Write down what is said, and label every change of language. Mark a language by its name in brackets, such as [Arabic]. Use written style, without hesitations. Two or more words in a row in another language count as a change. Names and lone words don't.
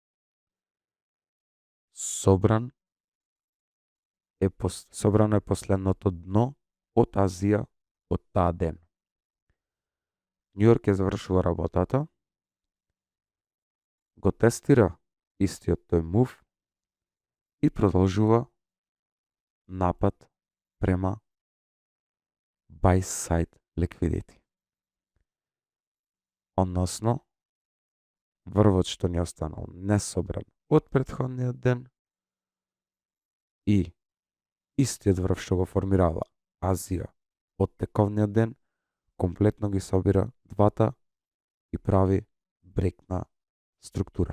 [Macedonian] Собрано е последното дно од Азија од таа ден. Њу Јорк ја завршува работата, го тестира истиот тој мув и продолжува напад према [English] buy side liquidity. [Macedonian] Односно, врвот што ни останал несобран од претходниот ден и истиот врв што го формирала Азија од тековниот ден, комплетно ги собира двата и прави брекна структура.